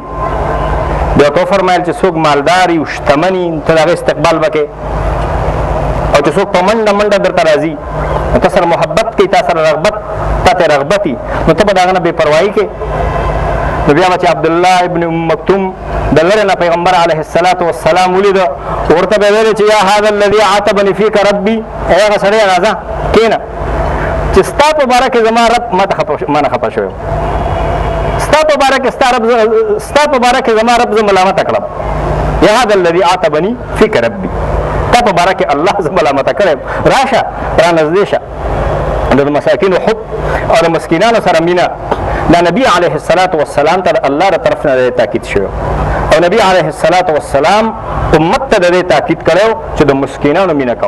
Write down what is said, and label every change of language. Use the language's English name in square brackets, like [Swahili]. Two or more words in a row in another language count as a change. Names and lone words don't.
[Pashto] بیا ورته وفرمایل چې څوک مالدار وي شتمن وي ته د هغې استقبال به کوې، او چې څوک په منډه منډه درته راځي تا سره محبت کوي، تا سره رغبت ته رغبتي نو ته به د هغه نه بې پروایي کوې. نو بیا به چې عبدالله ابن مکتوم د لرې نه پیغمبر [Arabic] علیه الصلاة والسلام [Pashto] ولیده ورته به یې ویلې چې [Arabic] یا هذا الذي عاتبني فیک ربي [Pashto] ای هغه سړی راځه کښېنه چې ستا په باره کې زما رب ما نه خفه شوی ستا په باره کې زما رب زه ملامته کړم. [Arabic] یا هذا الذي عاتبني فیک ربي [Pashto] تا په باره کې الله زه ملامته کړی راشه را نږدې شه. د مساکینو حب او د مسکینانو سره مینه دا نبی [Arabic] علیه الصلاة والسلام [Pashto] ته د الله د طرف نه تاکید شوی او نبی [Arabic] علیه الصلاة والسلام [Pashto] امت ته د دې تاکید کړی چې د مسکینانو مینه کوه.